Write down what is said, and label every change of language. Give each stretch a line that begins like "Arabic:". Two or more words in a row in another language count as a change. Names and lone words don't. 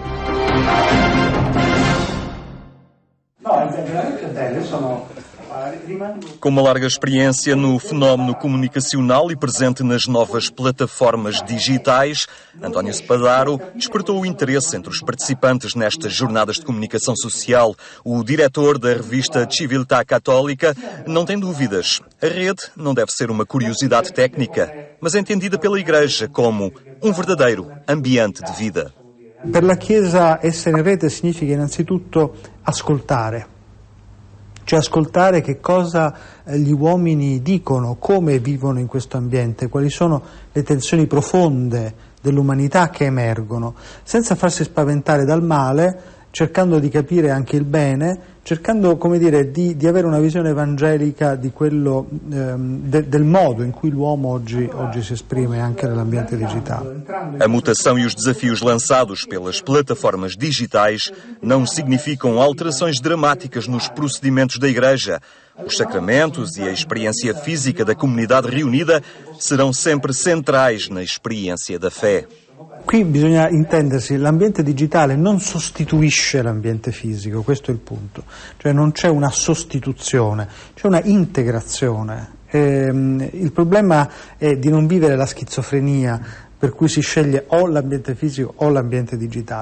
Portuguese: Com uma larga experiência no fenómeno comunicacional e presente nas novas plataformas digitais, António Spadaro despertou o interesse entre os participantes nestas jornadas de comunicação social. O diretor da revista Civiltà Católica não tem dúvidas. A rede não deve ser uma curiosidade técnica, mas entendida pela Igreja como um verdadeiro ambiente de vida.
Italian: Per la Chiesa essere in rete significa innanzitutto ascoltare. Cioè ascoltare che cosa gli uomini dicono, come vivono in questo ambiente, quali sono le tensioni profonde dell'umanità che emergono, senza farsi spaventare dal male, cercando di capire anche il bene, cercando, come dire, di avere una visione evangelica di quello, del modo in cui l'uomo oggi si esprime anche nell'ambiente digitale.
Portuguese: A mutação e os desafios lançados pelas plataformas digitais não significam alterações dramáticas nos procedimentos da Igreja. Os sacramentos e a experiência física da comunidade reunida serão sempre centrais na experiência da fé.
Italian: Qui bisogna intendersi, l'ambiente digitale non sostituisce l'ambiente fisico, questo è il punto, cioè non c'è una sostituzione, c'è una integrazione. Il problema è di non vivere la schizofrenia per cui si sceglie o l'ambiente fisico o l'ambiente digitale.